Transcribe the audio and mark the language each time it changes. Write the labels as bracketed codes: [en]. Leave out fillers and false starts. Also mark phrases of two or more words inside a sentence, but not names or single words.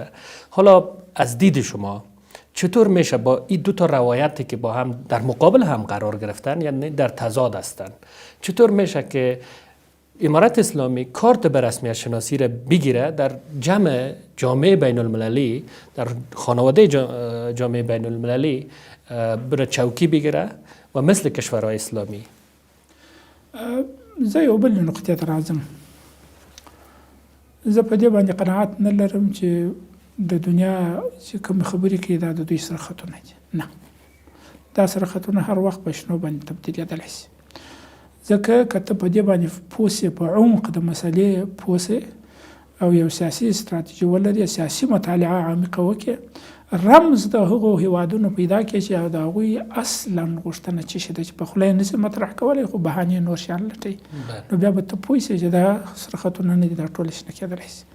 [fa] حالا از دید شما چطور میشه با این دو تا روایتی که با هم در مقابل هم قرار گرفتن یعنی در تضاد هستند، چطور میشه که امارت اسلامی کارت به رسمیت شناسی را بگیره در جامعه بین المللی، در خانواده جامعه بین المللی بره چوکی بگیره و مثل کشورهای اسلامی؟ [ps] زه یو بل نقطې ته راځم. زه په دې باندې قناعت نه لرم چې د دنیا چې کوم خبرې کوي دا د دوی سرختونه دي. نه، دا سرختونه هر وخت په شنو باندې تبدیلېدلی شي. ځکه که ته په دې باندې پوه سې، په عمق د مسلې پوه سې او یو سیاسي ستراتیژي ولري، سیاسي مطالعه عمیقه وکړې، رمز د هغو هیوادونو پیدا کړي چې د هغوی اصلا غوښتنه څه شي ده چې په خوله یې نشي مطرح کولی خو بهانې نور شیان لټوي، نو بیا به ته پوه سې چې دا سرختونه نه دي، دا ټول شنه کېدلی شي.